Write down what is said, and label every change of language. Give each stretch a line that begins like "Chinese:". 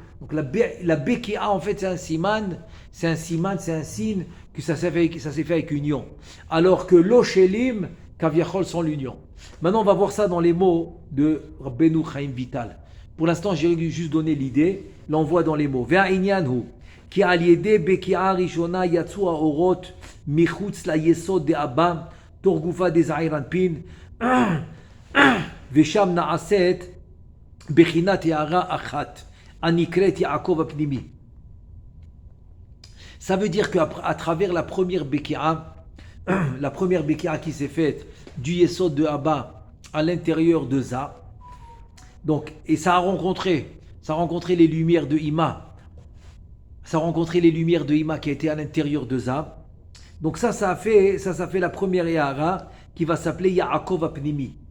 French: Donc la Beki'a en fait c'est un signe que ça s'est fait avec union. Alors que Lo Shelim, Kaviachol sans l'union. Maintenant on va voir ça dans les mots de Rabbeinu Chaim Vital. Pour l'instant j'ai juste donné l'idée. Là on voit dans les mots. Ve'inyanhu.
Hebrew: כי על ידי בקיעה ראשונה יצאו האורות מחוץ ליסוד דאבא תוך גופה דזעיר אנפין ושם נעשית בחינת הערה אחת הנקראת יעקב הפנימי.
French: Ça veut dire qu'à travers la première beki'a qui s'est faite du yesod de Abba à l'intérieur de Za, donc, et ça a rencontré les lumières de Ima. Ça a rencontré les lumières de Ima qui étaient à l'intérieur de Za. Donc ça a fait la première Yahara qui va s'appeler Yaakov Apnimi.